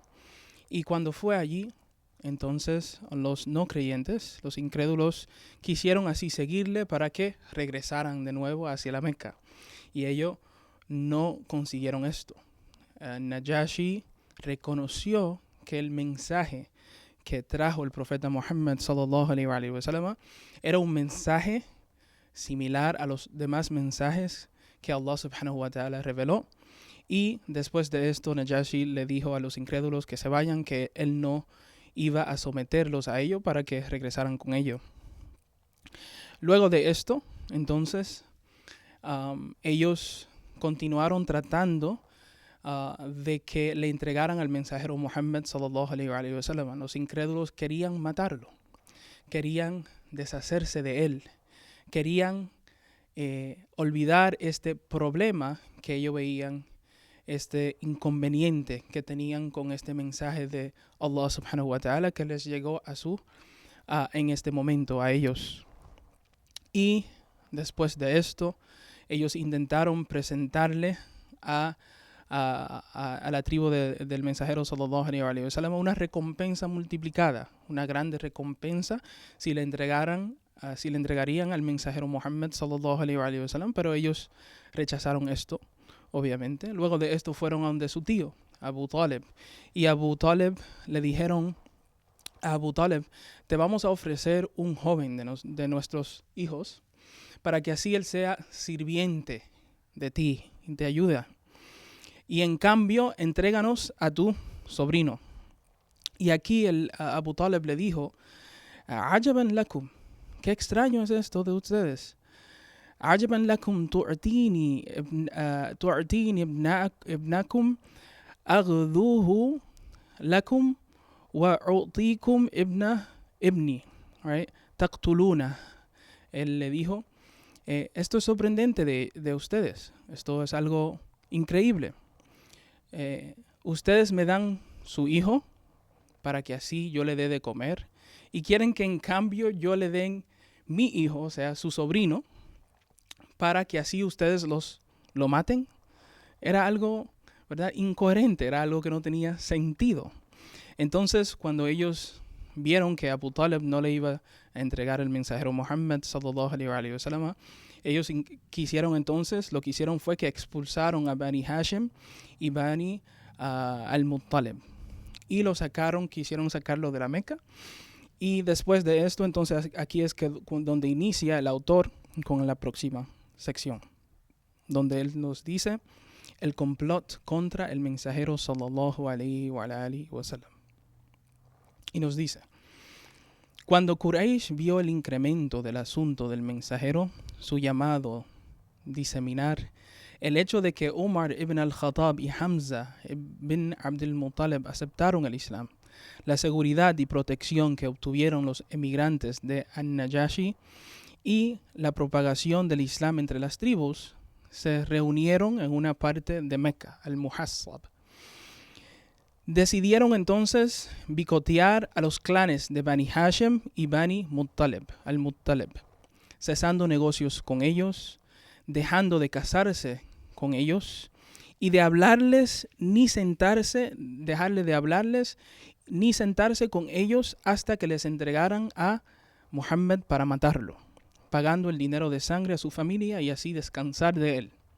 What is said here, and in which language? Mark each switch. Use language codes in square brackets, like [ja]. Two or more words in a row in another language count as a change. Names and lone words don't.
[es] Y cuando fue allí, entonces los no creyentes, los incrédulos, quisieron así seguirle para que regresaran de nuevo hacia la Meca. Y ellos no consiguieron esto. Najashi reconoció que el mensaje que trajo el profeta Muhammad [ar] صلى الله عليه وسلم [es] era un mensaje similar a los demás mensajes que Allah [ar] سبحانه وتعالى [es] reveló. Y después de esto, Najashi le dijo a los incrédulos que se vayan, que él no iba a someterlos a ello para que regresaran con ello. Luego de esto, entonces, ellos continuaron tratando de que le entregaran al mensajero Muhammad [ar] صلى الله عليه وسلم. [es] Los incrédulos querían matarlo, querían deshacerse de él, querían olvidar este problema que ellos veían, este inconveniente que tenían con este mensaje de Allah [ar] سبحانه وتعالى [es] que les llegó en este momento a ellos. Y después de esto, ellos intentaron presentarle a la tribu del mensajero [ar] صلى الله عليه وسلم [es] una recompensa multiplicada, una grande recompensa si le entregarían al mensajero Muhammad [ar] صلى الله عليه وسلم, [es] pero ellos rechazaron esto, obviamente. Luego de esto fueron a donde su tío, Abu Talib, y Abu Talib le dijeron a Abu Talib: te vamos a ofrecer un joven de nuestros hijos para que así él sea sirviente de ti y te ayude. Y en cambio, entréganos a tu sobrino. Y aquí Abu Talib le dijo: [ar] عجبا لكم, [es] qué extraño es esto de ustedes. [ar] عجبا لكم تعطيني ابنكم أغذوه لكم وأعطيكم ابني. Right? Taqtuluna. [es] Él le dijo: esto es sorprendente de ustedes. Esto es algo increíble. Ustedes me dan su hijo para que así yo le dé de comer, y quieren que en cambio yo le den mi hijo, o sea, su sobrino, para que así ustedes lo maten. Era algo, ¿verdad?, incoherente, era algo que no tenía sentido. Entonces, cuando ellos vieron que Abu Talib no le iba a entregar el mensajero Muhammad [ar] صلى الله عليه وسلم, [es] ellos lo que hicieron fue que expulsaron a Bani Hashim y Bani al-Muttalib, y quisieron sacarlo de la Meca. Y después de esto, entonces aquí es donde inicia el autor con la próxima sección, donde él nos dice el complot contra el mensajero [ar] صلى الله عليه وآله وسلم. [es] Y nos dice: cuando Quraysh vio el incremento del asunto del mensajero, su llamado diseminar el hecho de que Umar ibn al-Khattab y Hamza ibn Abdul Muttalib aceptaron el Islam, la seguridad y protección que obtuvieron los emigrantes de An-Najashi y la propagación del Islam entre las tribus, se reunieron en una parte de Meca, al-Muhassab. Decidieron entonces bicotear a los clanes de Bani Hashim y Bani Muttalib, al-Muttalib, cesando negocios con ellos, dejando de casarse con ellos y de hablarles ni sentarse, dejarle de hablarles ni sentarse con ellos hasta que les entregaran a Muhammad para matarlo, pagando el dinero de sangre a su familia y así descansar de él.